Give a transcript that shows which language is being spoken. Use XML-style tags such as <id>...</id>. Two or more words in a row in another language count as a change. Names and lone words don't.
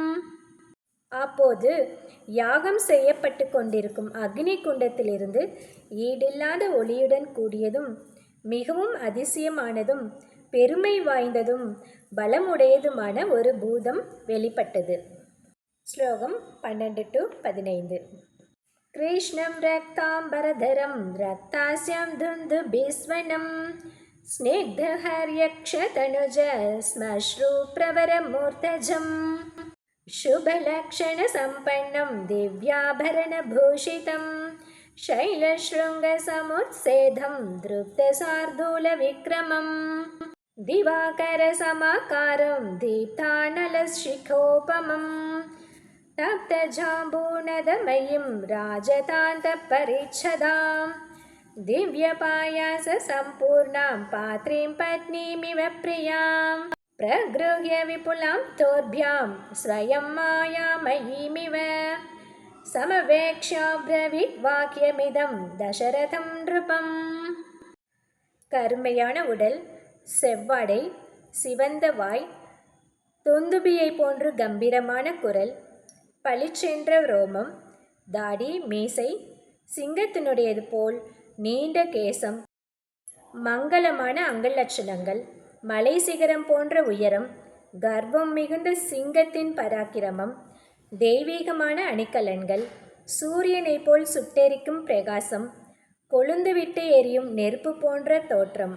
<ta>அப்போது யாகம் செய்யப்பட்டு கொண்டிருக்கும் அக்னி குண்டத்திலிருந்து ஈடில்லாத ஒளியுடன் கூடியதும் மிகவும் அதிசயமானதும் பெருமை வாய்ந்ததும் பலமுடையதுமான ஒரு பூதம் வெளிப்பட்டது. ஸ்லோகம் 12 to 15.</ta> <sa>कृष्णं रक्ताम्बरधरं रक्तास्यं दुन्दुभिस्वनम् स्निग्धहर्यक्षतनुज श्मश्रुप्रवरमूर्धजम् शुभलक्षणसम्पन्नं दिव्याभरणभूषितं शैलशृङ्गसमुत्सेधं दृप्तशार्दूलविक्रमं दिवाकरसमाकारं दीप्तानलशिखोपमं तप्तजाम्बूनदमयीं राजतान्तपरिच्छदां दिव्यपायाससम्पूर्णां पात्रीं पत्नीमिव प्रियां प्रगृह्य विपुलां तोर्भ्यां स्वयं मायामयीमिव समवेक्ष्याब्रवीत् वाक्यमिदं दशरथं नृपम्.</sa> <ta>கருமையான உடல், செவ்வாடை, சிவந்த வாய், தொந்துபியை போன்று கம்பீரமான குரல், பளிச்சென்ற ரோமம், தாடி, மீசை, சிங்கத்தினுடையது போல் நீண்ட கேசம், மங்களமான அங்கலட்சணங்கள், மலை சிகரம் போன்ற உயரம், கர்வம் மிகுந்த சிங்கத்தின் பராக்கிரமம், தெய்வீகமான அணிகலன்கள், சூரியனை போல் சுட்டெரிக்கும் பிரகாசம், கொழுந்துவிட்டு எரியும் நெருப்பு போன்ற தோற்றம்.</ta>